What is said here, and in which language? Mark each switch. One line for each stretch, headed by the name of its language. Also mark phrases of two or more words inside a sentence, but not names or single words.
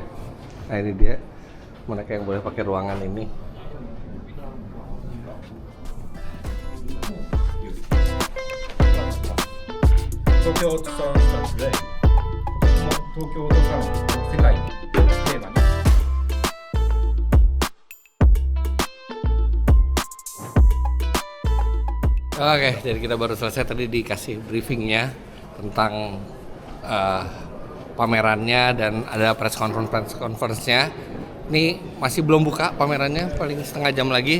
Indonesian: Nah ini dia mereka yang boleh pakai ruangan ini.
English: Tokyo Auto Salon starts today.
Japanese: Tokyo Auto Salon 世界にテーマに
Indonesian: Oke, jadi kita baru selesai tadi dikasih briefingnya tentang pamerannya dan ada
English: press conference-
Indonesian: nya. Ini masih belum buka pamerannya, paling setengah jam lagi.